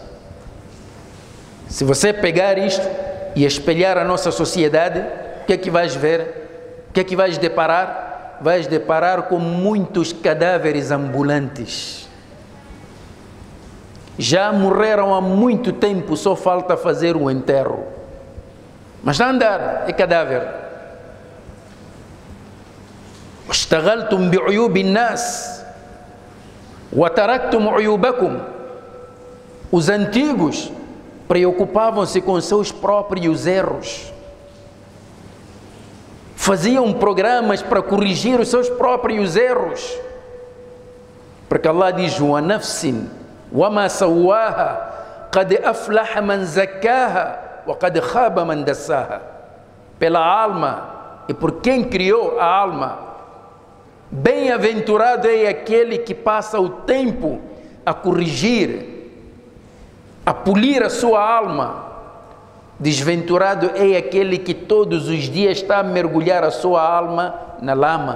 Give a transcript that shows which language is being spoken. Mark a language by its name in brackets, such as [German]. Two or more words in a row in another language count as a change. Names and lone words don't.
[Portuguese] Se você pegar isto e espelhar a nossa sociedade, o que é que vais ver? O que é que vais deparar? Vais deparar com muitos cadáveres ambulantes. Já morreram há muito tempo, só falta fazer o enterro. Mas está a andar, é cadáver. [Arabic] اشتغلتم بعيوب الناس وتركتم عيوبكم. [Portuguese] Os antigos preocupavam-se com seus próprios erros. Faziam programas para corrigir os seus próprios erros. Porque Allah diz: [Arabic] "ونفس وما سواها قد أفلح من زكاها وقد خاب من دساها." [Portuguese] Pela alma e por quem criou a alma, bem-aventurado é aquele que passa o tempo a corrigir, a polir a sua alma. Desventurado é aquele que todos os dias está a mergulhar a sua alma na lama.